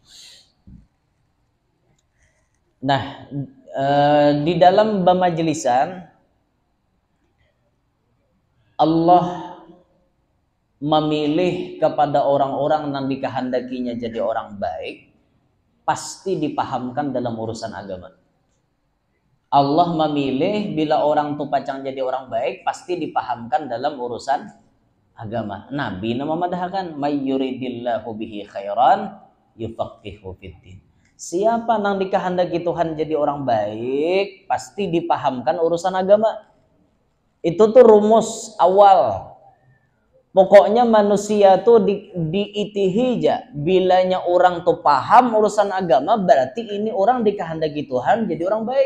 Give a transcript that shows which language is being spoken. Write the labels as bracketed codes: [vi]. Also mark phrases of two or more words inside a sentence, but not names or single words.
[bjn] Nah, di dalam bamajelisan Allah memilih kepada orang-orang yang dikehendakinya jadi orang baik, pasti dipahamkan dalam urusan agama. Allah memilih bila orang tu pacang jadi orang baik, pasti dipahamkan dalam urusan agama. Nabi nama madahkan [ar] may yuridillahu bihi khairan yufaqihu fiddin. [bjn] Siapa nang dikehendaki Tuhan jadi orang baik, pasti dipahamkan urusan agama. Itu tuh rumus awal. Pokoknya manusia tuh diitihi aja. Bilanya orang tuh paham urusan agama, berarti ini orang dikehendaki Tuhan jadi orang baik.